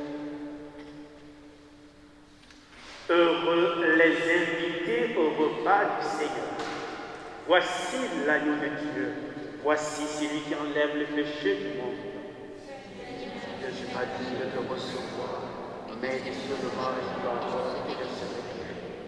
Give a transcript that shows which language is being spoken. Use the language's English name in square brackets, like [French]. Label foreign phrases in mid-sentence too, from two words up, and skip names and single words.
[French] Heureux les invités au repas du Seigneur. Voici l'agneau de Dieu. Voici celui qui enlève le péché du monde. Je suis pas digne de te recevoir, [Portuguese] Maestro do mal e do amor e da sabedoria.